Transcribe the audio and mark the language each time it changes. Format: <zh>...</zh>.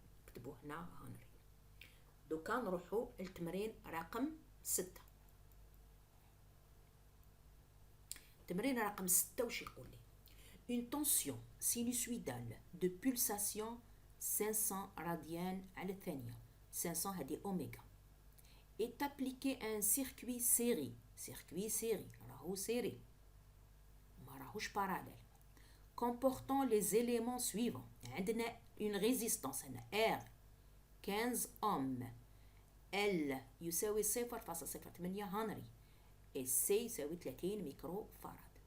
<ar>نكتبو هنا هنري. دوكا نروحو للتمرين رقم 6. تمرين رقم 6 واش يقول لي؟</ar> <fr>Une tension sinusoïdale de pulsation 500 radians</fr> <ar>على الثانية. 500 هذه أوميغا.</ar> <fr>est appliqué à un circuit série.</fr> <ar>circuit série راهو سيري ما راهوش باراليل.</ar> <fr>comportant les éléments suivants.</fr> <ar>عندنا une résistance هنا R 15 ohm، L يساوي 0.08 هنري، et C يساوي 30 ميكرو فاراد.</ar>